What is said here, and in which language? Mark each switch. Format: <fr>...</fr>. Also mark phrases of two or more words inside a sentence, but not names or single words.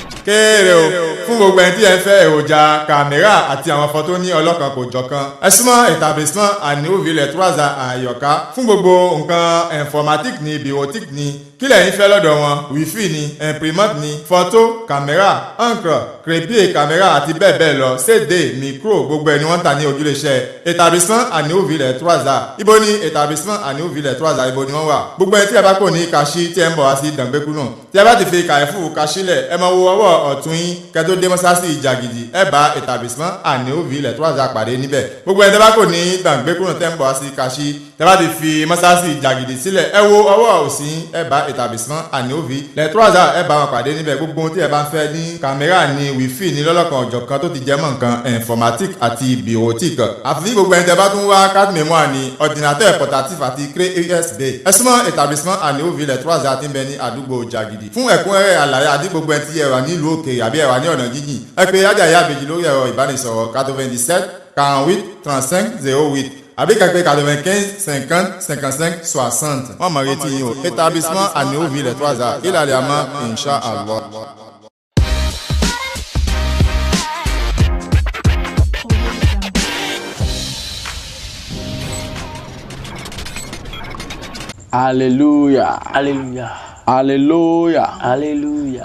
<yo>Kéré o fún gbogbo ẹni tí ẹ fẹ́ èròjà kàmẹ́rà àti àwọn fọ́tò ní ọlọ́kan kò jọ̀kan. Ẹ súnmọ́ établissement Àníòville Troisa Àyọ̀ká fún gbogbo nǹkan informatique ní bureautique ní kílẹ̀ yín fẹ́ lọ́dọ̀ wọn wifi ní imprimante ní fọ́tò kàmẹ́rà</yo> <fr>encre crépier</fr> <yo>kàmẹ́rà àti bẹ́ẹ̀ bẹ́ẹ̀ lọ CD micro gbogbo ẹni wọ́n ń tà ní ojúlẹ̀ṣẹ̀ établissement Àníòville Troisa. Ibo ni établissement Àníòville Troisa ibo ni wọ́n wà. Gbogbo ẹni tí ẹ bá kò ní Kaṣí tí ẹ ń bọ̀ wá sí Dàngbékú náà tí ẹ bá ti fi Kàyéfù Kaṣí lẹ̀ ẹ máa wo ọwọ́ ọ̀tún yín kẹ́tó dé mọ́sáàsì Ìjàgìdì ẹ bá établissement Àníòville Troisa pàdé níbẹ̀. Gbogbo ẹni tí ẹ bá kò ní Dàngbékú náà tẹ́ ń bọ̀ wá sí Kaṣí tí ẹ bá ti fi mọ́sáàsì Ìjàgìdì sílẹ̀ ẹ wo ọwọ́ òsì yín ẹ bá établissement Àníòville Troisa ẹ bá wọn pàdé níbẹ̀. Gbogbo ohun tí ẹ bá ń fẹ́ ní kàmẹ́rà ní wífì ní lọ́lọ́kan ọ̀jọ̀kan tó ti jẹ́ mọ́ nǹkan informatique àti bureautique. àfi gbogbo ẹni tí ẹ bá tún wá</yo> <fr>carte mémoire</fr> <yo>ní</yo> <fr>ordinateur portatif</fr> <yo>àti</yo> <fr>clé USB.</fr> <yo>ẹ súnmọ́ établissement Àníòville Troisa tí ń bẹ ní àdúgbò Jàgìdì. fún ẹ̀kúnrẹ́rẹ́ àlàyé àti gbogbo ẹni tí ẹ wà nílùú òkèèrè àbí ẹ wà ní ọ̀nà jíjìn ẹ pè Àjàyí Àbèjì lórí ẹ̀rọ ìbánisọ̀rọ̀ 97 48 35 08 àbí kàpé 95 50 55 60. wọ́n mọ̀ retí yín o établissement Àníòville Troisa ìlàlẹ̀ àmọ́ Inch'Allah. Alléluia. Alléluia. Alléluia. Alléluia.</yo>